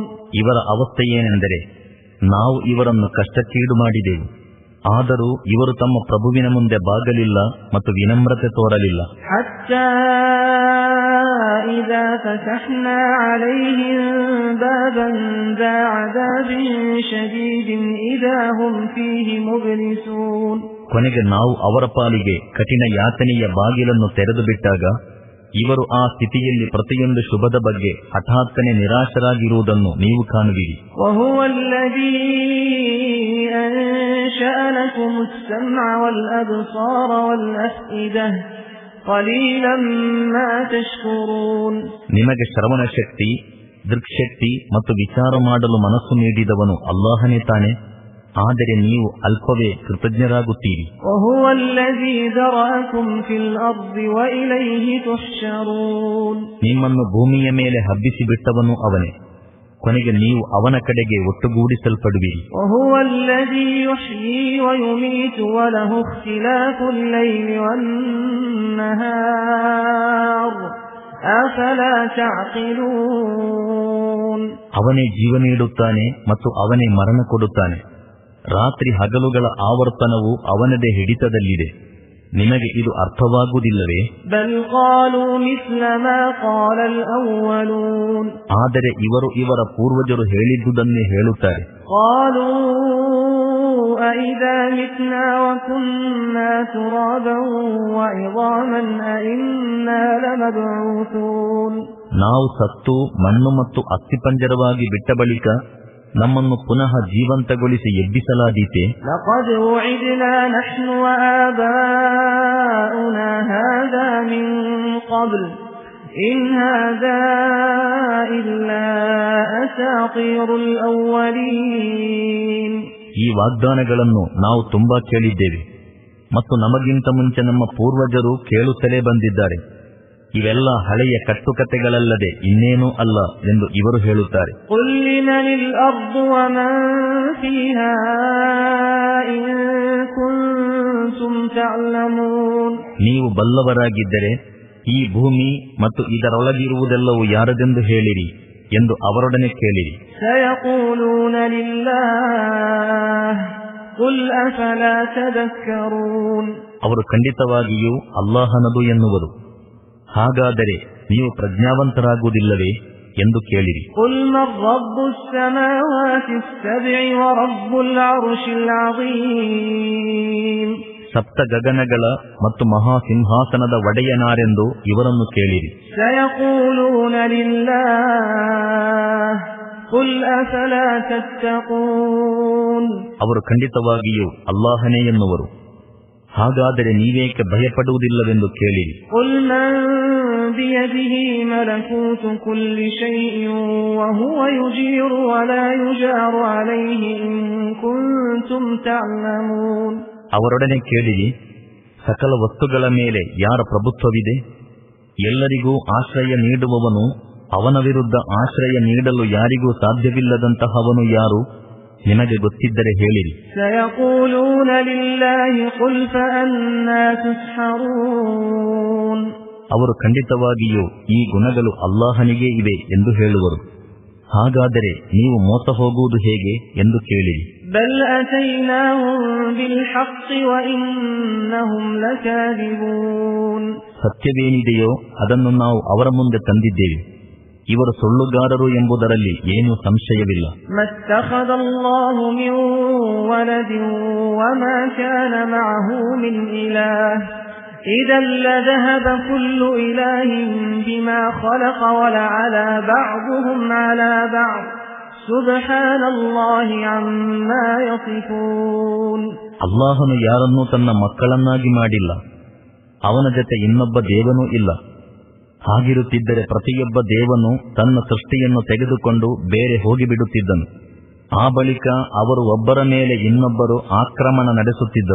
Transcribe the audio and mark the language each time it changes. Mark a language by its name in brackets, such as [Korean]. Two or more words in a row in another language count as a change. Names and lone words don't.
[Kannada] ಇವರ ಅವಸ್ಥೆ ಏನೆಂದರೆ ನಾವು ಇವರನ್ನು ಕಷ್ಟಕ್ಕೀಡು ಮಾಡಿದೆವು, ಆದರೂ ಇವರು ತಮ್ಮ ಪ್ರಭುವಿನ ಮುಂದೆ ಬಾಗಲಿಲ್ಲ ಮತ್ತು ವಿನಮ್ರತೆ ತೋರಲಿಲ್ಲ. [Arabic] حتى إذا فتحنا عليهم بابًا ذا عذاب شديد إذا هم فيه مبلسون. [Kannada] ಕೊನೆಗೆ ನಾವು ಅವರ ಪಾಲಿಗೆ ಕಠಿಣ ಯಾತನೆಯ ಬಾಗಿಲನ್ನು ತೆರೆದು ಬಿಟ್ಟಾಗ ಇವರು ಆ ಸ್ಥಿತಿಯಲ್ಲಿ ಪ್ರತಿಯೊಂದು ಶುಭದ ಬಗ್ಗೆ ಹಠಾತ್ತನೆ ನಿರಾಶರಾಗಿರುವುದನ್ನು ನೀವು ಕಾಣುವಿರಿ. [Arabic] وهو الذي أنشأ لكم السمع والأبصار والأفئدة قليلا ما تشكرون. [Kannada] ನಿಮಗೆ ಶ್ರವಣ ಶಕ್ತಿ, ದೃಕ್ಶಕ್ತಿ ಮತ್ತು ವಿಚಾರ ಮಾಡಲು ಮನಸ್ಸು ನೀಡಿದವನು ಅಲ್ಲಾಹನೇ ತಾನೆ, ಆದರೆ ನೀವು ಅಲ್ಪವೇ ಕೃತಜ್ಞರಾಗುತ್ತೀರಿ. [Arabic] وهو الذي ذرأكم في الأرض وإليه تحشرون. [Kannada] ನಿಮ್ಮನ್ನು ಭೂಮಿಯ ಮೇಲೆ ಹಬ್ಬಿಸಿ ಬಿಟ್ಟವನು ಅವನೇ, ಕೊನೆಗೆ ನೀವು ಅವನ ಕಡೆಗೆ ಒಟ್ಟುಗೂಡಿಸಲ್ಪಡುವಿರಿ. [Arabic] وهو الذي يحيي ويميت وله اختلاف الليل والنهار أفلا تعقلون. [Kannada] ಅವನೇ ಜೀವ ನೀಡುತ್ತಾನೆ ಮತ್ತು ಅವನೇ ಮರಣ ಕೊಡುತ್ತಾನೆ. ರಾತ್ರಿ ಹಗಲುಗಳ ಆವರ್ತನವು ಅವನದೇ ಹಿಡಿತದಲ್ಲಿದೆ. ನಿಮಗೆ ಇದು ಅರ್ಥವಾಗುವುದಿಲ್ಲವೇ? [Arabic] بل قالوا مثل ما قال الأولون. [Kannada] ಆದರೆ ಇವರು ಇವರ ಪೂರ್ವಜರು ಹೇಳಿದ್ದುದನ್ನೇ ಹೇಳುತ್ತಾರೆ. [Arabic] قالوا أئذا متنا وكنا ترابا وعظاما أئنا لمبعوثون. [Kannada] ನಾವು ಸತ್ತು ಮಣ್ಣು ಮತ್ತು ಅಸ್ಥಿಪಂಜರವಾಗಿ ಬಿಟ್ಟ ಬಳಿಕ ನಮ್ಮನ್ನು ಪುನಃ ಜೀವಂತಗೊಳಿಸಿ ಎಬ್ಬಿಸಲಾದೀತೆ. [Arabic] لقد وعدنا نحن وآباؤنا هذا من قبل إن هذا إلا أساطير الأولين. [Kannada] ಈ ವಾಗ್ದಾನಗಳನ್ನು ನಾವು ತುಂಬಾ ಕೇಳಿದ್ದೇವೆ ಮತ್ತು ನಮಗಿಂತ ಮುಂಚೆ ನಮ್ಮ ಪೂರ್ವಜರು ಕೇಳುತ್ತಲೇ ಬಂದಿದ್ದಾರೆ. ಇವೆಲ್ಲ ಹಳೆಯ ಕಟ್ಟುಕತೆಗಳಲ್ಲದೆ ಇನ್ನೇನೂ ಅಲ್ಲ ಎಂದು ಇವರು ಹೇಳುತ್ತಾರೆ. [Arabic] قل لمن الأرض ومن فيها إن كنتم تعلمون. [Kannada] ನೀವು ಬಲ್ಲವರಾಗಿದ್ದರೆ ಈ ಭೂಮಿ ಮತ್ತು ಇದರೊಳಗಿರುವುದೆಲ್ಲವೂ ಯಾರದೆಂದು ಹೇಳಿರಿ ಎಂದು ಅವರೊಡನೆ ಕೇಳಿರಿ. [Arabic] سيقولون لله قل أفلا تذكرون. [Kannada] ಅವರು ಖಂಡಿತವಾಗಿಯೂ ಅಲ್ಲಾಹನದು ಎನ್ನುವರು. ಹಾಗಾದರೆ ನೀವು ಪ್ರಜ್ಞಾವಂತರಾಗುವುದಿಲ್ಲವೇ ಎಂದು ಕೇಳಿರಿ. [Arabic] قل من رب السماوات السبع ورب العرش العظيم. [Kannada] ಸಪ್ತ ಗಗನಗಳ ಮತ್ತು ಮಹಾಸಿಂಹಾಸನದ ಒಡೆಯನಾರೆಂದು ಇವರನ್ನು ಕೇಳಿರಿ. [Arabic] سيقولون لله قل أفلا تتقون. [Kannada] ಅವರು ಖಂಡಿತವಾಗಿಯೂ ಅಲ್ಲಾಹನೇ ಎನ್ನುವರು. ಹಾಗಾದರೆ ನೀವೇಕೆ ಭಯಪಡುವುದಿಲ್ಲವೆಂದು ಕೇಳಿರಿ. [Arabic] قل من بيده ملكوت كل شيء وهو يجير ولا يجار عليه إن كنتم تعلمون. [Kannada] ಅವರೊಡನೆ ಕೇಳಿರಿ, ಸಕಲ ವಸ್ತುಗಳ ಮೇಲೆ ಯಾರ ಪ್ರಭುತ್ವವಿದೆ? ಎಲ್ಲರಿಗೂ ಆಶ್ರಯ ನೀಡುವವನು, ಅವನ ವಿರುದ್ಧ ಆಶ್ರಯ ನೀಡಲು ಯಾರಿಗೂ ಸಾಧ್ಯವಿಲ್ಲದಂತಹವನು ಯಾರು? ನಿಮಗೆ ಗೊತ್ತಿದ್ದರೆ ಹೇಳಿರಿ. [Arabic] سيقولون لله قل فأنى تسحرون. [Kannada] ಅವರು ಖಂಡಿತವಾಗಿಯೂ ಈ ಗುಣಗಳು ಅಲ್ಲಾಹನಿಗೇ ಇವೆ ಎಂದು ಹೇಳುವರು. ಹಾಗಾದರೆ ನೀವು ಮೋಸ ಹೋಗುವುದು ಹೇಗೆ ಎಂದು ಕೇಳಿರಿ. [Arabic] بل أتيناهم بالحق وإنهم لكاذبون. [Kannada] ಸತ್ಯವೇನಿದೆಯೋ ಅದನ್ನು ನಾವು ಅವರ ಮುಂದೆ ತಂದಿದ್ದೇವೆ, ಇವರು ಸುಳ್ಳುಗಾರರು ಎಂಬುದರಲ್ಲಿ ಏನೂ ಸಂಶಯವಿಲ್ಲ. [Arabic] ما اتخذ الله من ولد وما كان معه من إله إذا لذهب كل إله بما خلق ولعلى بعضهم على بعض سبحان الله عما يصفون. [Kannada] ಅಲ್ಲಾಹನು ಯಾರನ್ನೂ ತನ್ನ ಮಕ್ಕಳನ್ನಾಗಿ ಮಾಡಿಲ್ಲ, ಅವನ ಜೊತೆ ಇನ್ನೊಬ್ಬ ದೇವನೂ ಇಲ್ಲ. ಹಾಗಿರುತ್ತಿದ್ದರೆ ಪ್ರತಿಯೊಬ್ಬ ದೇವನು ತನ್ನ ಸೃಷ್ಟಿಯನ್ನು ತೆಗೆದುಕೊಂಡು ಬೇರೆ ಹೋಗಿಬಿಡುತ್ತಿದ್ದನು. ಆ ಬಳಿಕ ಅವರು ಒಬ್ಬರ ಮೇಲೆ ಇನ್ನೊಬ್ಬರು ಆಕ್ರಮಣ ನಡೆಸುತ್ತಿದ್ದರು.